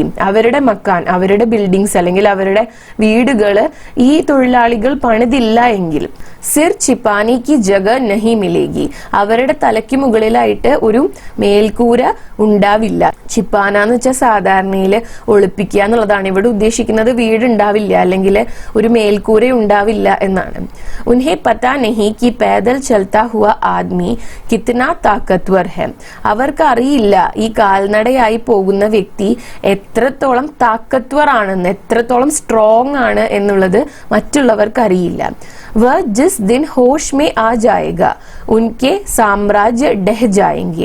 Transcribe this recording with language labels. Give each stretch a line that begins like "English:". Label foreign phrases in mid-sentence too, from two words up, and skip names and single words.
Malayalam: അവരുടെ മക്കാൻ, അവരുടെ ബിൽഡിങ്സ് അല്ലെങ്കിൽ അവരുടെ വീടുകള് ഈ തൊഴിലാളികൾ പണിതില്ല എങ്കിൽ
Hindi: सिर छिपाने की जगह नहीं मिलेगी
Malayalam: അവരുടെ തലയ്ക്ക് മുകളിലായിട്ട് ഒരു മേൽക്കൂര ഉണ്ടാവില്ല. ഛിപ്പാന എന്ന് വെച്ചാൽ സാധാരണയില് ഒളിപ്പിക്കുക എന്നുള്ളതാണ്. ഇവിടെ ഉദ്ദേശിക്കുന്നത് വീടുണ്ടാവില്ല അല്ലെങ്കിൽ ഒരു മേൽക്കൂര ഉണ്ടാവില്ല എന്നാണ്.
Hindi: उन्हें पता नहीं कि पैदल चलता हुआ आदमी कितना ताकतवर है.
Malayalam: അവർക്ക് അറിയില്ല ഈ കാൽനടയായി പോകുന്ന വ്യക്തി എത്രത്തോളം താക്കത്വർ ആണെന്ന്, എത്രത്തോളം സ്ട്രോങ് ആണ് എന്നുള്ളത് മറ്റുള്ളവർക്ക് അറിയില്ല.
Hindi: वह जिस दिन होश में आ जाएगा उनके साम्राज्य ढह जाएंगे.